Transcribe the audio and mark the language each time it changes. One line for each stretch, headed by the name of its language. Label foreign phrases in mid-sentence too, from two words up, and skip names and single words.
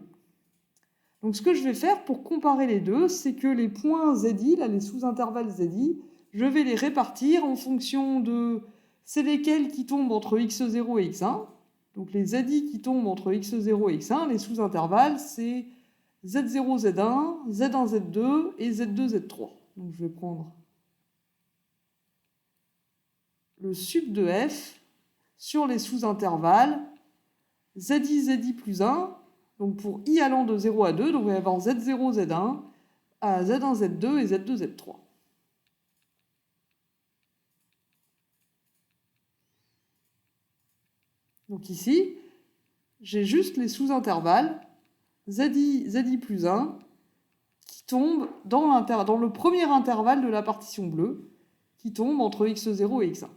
French: Donc ce que je vais faire pour comparer les deux, c'est que les points zi, là, les sous-intervalles zi, je vais les répartir en fonction de c'est lesquels qui tombent entre x0 et x1. Donc les zi qui tombent entre x0 et x1, les sous-intervalles, c'est z0, z1, z1, z2 et z2, z3. Donc je vais prendre le sup de f sur les sous-intervalles zi plus 1, donc pour i allant de 0 à 2, donc on va avoir z0, z1, à z1, z2 et z2, z3. Donc ici, j'ai juste les sous-intervalles zi plus 1 qui tombent dans le premier intervalle de la partition bleue, qui tombe entre x0 et x1.